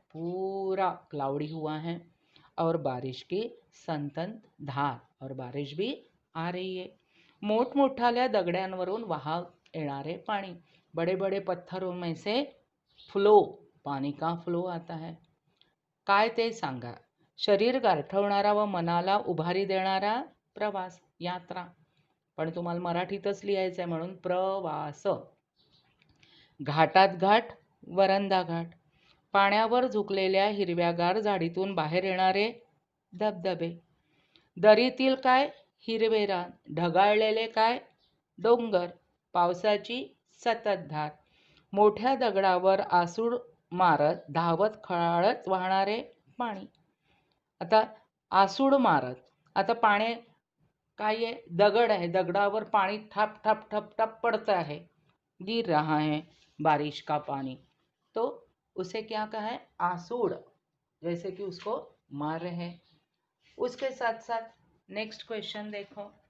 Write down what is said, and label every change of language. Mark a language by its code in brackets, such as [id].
[hi] पूरा क्लाउडी हुआ है और बारिश की संतत धार, और बारिश भी आ रही है. [mr] मोठमोठाल्या दगड्यांवरून वाहत येणारे पाणी, [hi] बड़े बड़े पत्थरों में से फ्लो, पानी का फ्लो आता है. [mr] काय ते सांगा. शरीर गारठवणारा व मनाला उभारी देणारा प्रवास, यात्रा. पण तुम्हाला मराठीतच लिहायचं आहे म्हणून प्रवास. घाटात घाट, वरंधा घाट. पाण्यावर झुकलेल्या हिरव्यागार झाडीतून बाहेर येणारे धबधबे. दरीतील काय? हिरवे रान. ढगाळलेले काय? डोंगर. पावसाची संततधार. मोठ्या दगडावर आसूड मारत धावत खळाळत वाहणारे पाणी. आता आसूड मारत, आता पाणी काय आहे? दगड आहे, दगडावर पाणी [hi] ठप ठप ठप ठप पड़ता है, गिर रहा है बारिश का पानी, तो उसे क्या कहा है? आसूड, जैसे कि उसको मार रहे हैं. उसके साथ साथ नेक्स्ट क्वेश्चन देखो.